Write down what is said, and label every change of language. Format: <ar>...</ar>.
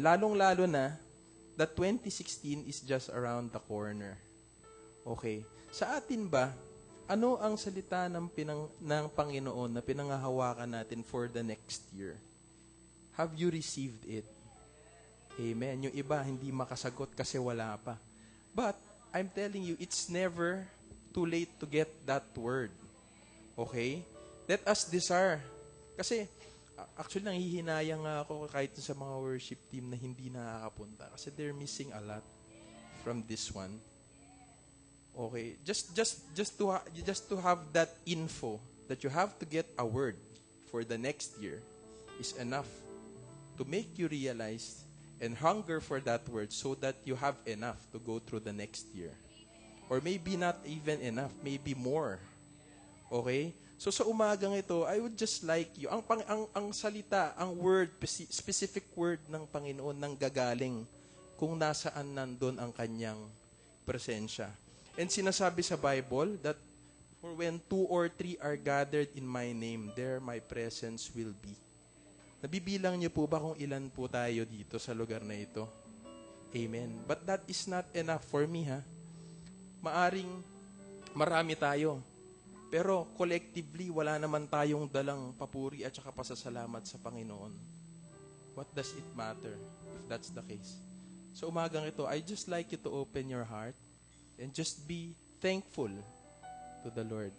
<tl>Lalong-lalo na</tl> <en>that 2016 is just around the corner. Okay.</en> <tl>Sa atin ba, ano ang salita ng Panginoon na pinangahawakan natin</tl> <en>for the next year? Have you received it?</en> <tl>Amen. Yung iba, hindi makasagot kasi wala pa.</tl> <en>But, I'm telling you, it's never too late to get that word. Okay? Let us desire.</en> <tl>Kasi, actually, nanghihinayang nga ako kahit sa mga worship team na hindi nakakapunta.</tl> <en>Kasi they're missing a lot from this one. Okay? Just to have that info that you have to get a word for the next year is enough to make you realize and hunger for that word so that you have enough to go through the next year. Or maybe not even enough, maybe more. Okay?</en> <tl>So sa umagang ito,</tl> <en>I would just like you,</en> <tl>ang salita, ang word, specific word ng Panginoon nang gagaling kung nasaan nandun ang kanyang presensya.</tl> <en>And sinasabi sa Bible that for when 2 or 3 are gathered in my name, there my presence will be.</en> <tl>Nabibilang niyo po ba kung ilan po tayo dito sa lugar na ito? Amen.</tl> <en>But that is not enough for me, ha?</en> <tl>Maaring marami tayo. Pero collectively, wala naman tayong dalang papuri at saka pasasalamat sa Panginoon.</tl> <en>What does it matter if that's the case? So umagang ito, I just like you to open your heart and just be thankful to the Lord.</en>